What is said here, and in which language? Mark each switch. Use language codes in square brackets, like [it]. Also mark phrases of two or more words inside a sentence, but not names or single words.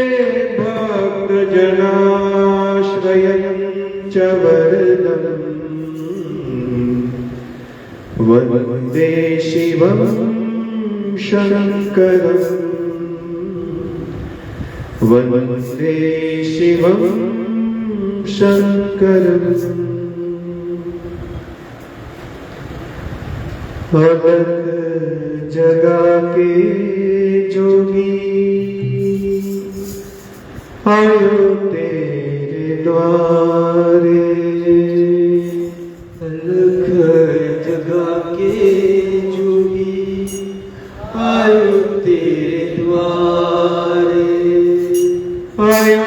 [sa] भक्तजनाश्रयं च वरदम् वन्दे शिवं शङ्करम् वन्दे शिवं शङ्करम् [hi] अलग जगा के जोगी आयो तेरे द्वारे अलग जगा के जोगी आयो तेरे द्वारे आयो